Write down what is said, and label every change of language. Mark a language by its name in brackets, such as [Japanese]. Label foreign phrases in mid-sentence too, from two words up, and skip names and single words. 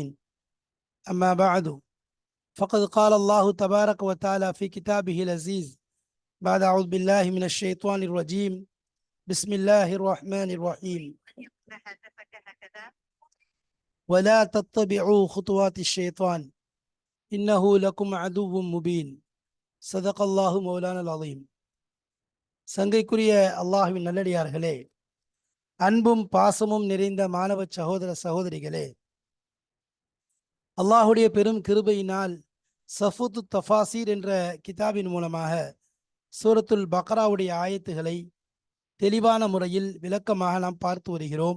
[Arabic] أما بعد، فقد قال الله تبارك وتعالى في كتابه العزيز بعد أعوذ بالله من الشيطان الرجيم. بسم الله الرحمن الرحيم. ولا تتبعوا خطوات الشيطان إنه لكم عدو مبين. صدق الله مولانا العظيم. [Tamil] சங்கைக்குரிய அல்லாஹ்வின் நல்லடியார்களே, அன்பும் பாசமும் நிறைந்த மாணவ சகோதர சகோதரிகளே, அல்லாஹுடைய பெரும் கிருபையினால் சஃபுத்து தஃபாசீர் என்ற கிதாபின் மூலமாக சூரத்துல் பக்ராவுடைய ஆயத்துகளை தெளிவான முறையில் விளக்கமாக நாம் பார்த்து வருகிறோம்.